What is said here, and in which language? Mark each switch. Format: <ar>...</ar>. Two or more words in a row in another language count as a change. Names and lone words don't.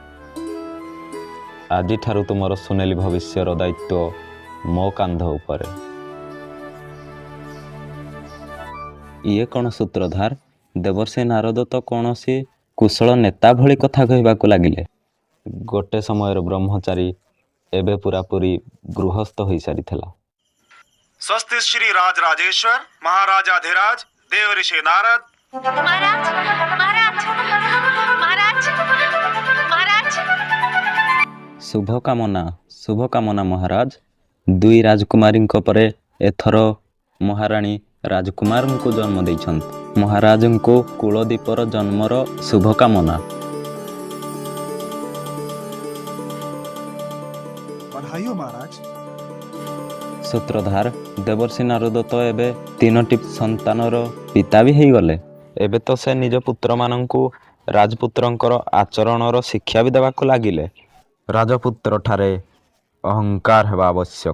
<or>ଆଜିଠାରୁ ତୁମର ସୁନେଲି ଭବିଷ୍ୟର ଦାୟିତ୍ୱ ମୋ କାନ୍ଧ ଉପରେ। ଇଏ କ'ଣ ସୂତ୍ରଧାର? ଦେବର୍ଷି ନାରଦ ତ କୌଣସି କୁଶଳ ନେତା ଭଳି କଥା କହିବାକୁ ଲାଗିଲେ। ଗୋଟେ ସମୟର ବ୍ରହ୍ମଚାରୀ ଏବେ ପୁରାପୁରି ଗୃହସ୍ଥ ହୋଇସାରିଥିଲା।</or> <hi>स्वस्ति श्री राज राजेश्वर महाराजाधिराज देव ऋषि नारद। महाराज, महाराज, महाराज, महाराज।</hi> <or>शुभकामना ମହାରାଜ। 2 ରାଜକୁମାରୀଙ୍କ ପରେ ଏଥର ମହାରାଣୀ ରାଜକୁମାରଙ୍କୁ ଜନ୍ମ ଦେଇଛନ୍ତି। ମହାରାଜଙ୍କୁ କୁଳଦୀପର ଜନ୍ମର ଶୁଭକାମନା।</or> <hi>बधाई हो महाराज।</hi> <or>ସୂତ୍ରଧାର, ଦେବର୍ଷି ନାରଦ ତ ଏବେ 3ଟି ସନ୍ତାନର ପିତା ବି ହେଇଗଲେ। ଏବେ ତ ସେ ନିଜ ପୁତ୍ରମାନଙ୍କୁ ରାଜପୁତ୍ରଙ୍କର ଆଚରଣର ଶିକ୍ଷା ବି ଦେବାକୁ ଲାଗିଲେ। ରାଜପୁତ୍ରଠାରେ ଅହଙ୍କାର ହେବା ଆବଶ୍ୟକ।</or>